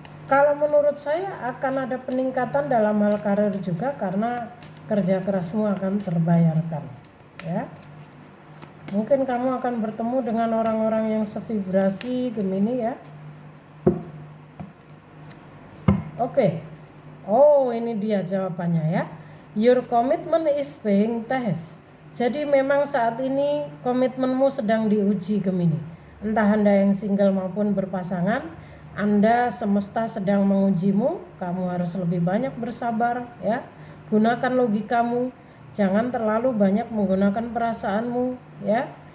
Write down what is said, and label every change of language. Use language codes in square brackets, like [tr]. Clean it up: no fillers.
[id] Kalau menurut saya akan ada peningkatan dalam hal karir juga karena kerja kerasmu akan terbayarkan ya. Mungkin kamu akan bertemu dengan orang-orang yang sevibrasi Gemini ya. Oke. Oh, ini dia jawabannya ya. [en] Your commitment is being tested. [id] Jadi memang saat ini komitmenmu sedang diuji Gemini. Entah Anda yang single maupun berpasangan, Anda semesta sedang mengujimu. Kamu harus lebih banyak bersabar ya. Gunakan logikamu. Jangan terlalu banyak menggunakan perasaanmu ya.